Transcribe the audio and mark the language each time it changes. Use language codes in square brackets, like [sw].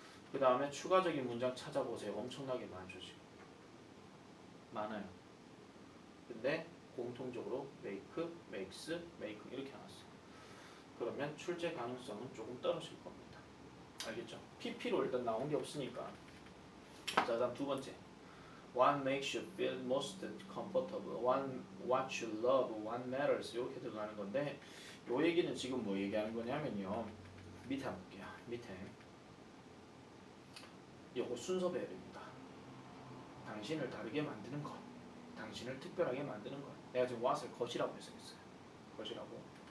[ko] 그 다음에 추가적인 문장 찾아보세요. 엄청나게 많죠 지금. 많아요. 근데 공통적으로 make, makes, make 이렇게 나왔어요. 그러면 출제 가능성은 조금 떨어질 겁니다. 알겠죠? PP로 일단 나온 게 없으니까. 자, 다음 두 번째. [en] What makes you feel most comfortable? What you love? What matters? [ko] 이렇게 들어가는 건데 요 얘기는 지금 뭐 얘기하는 거냐면요. 밑에 한번 볼게요. 밑에. 요거 순서 배열입니다. 당신을 다르게 만드는 것. 당신을 특별하게 만드는 것. 내가 지금 what을 것이라고 해석했어요. 것이라고.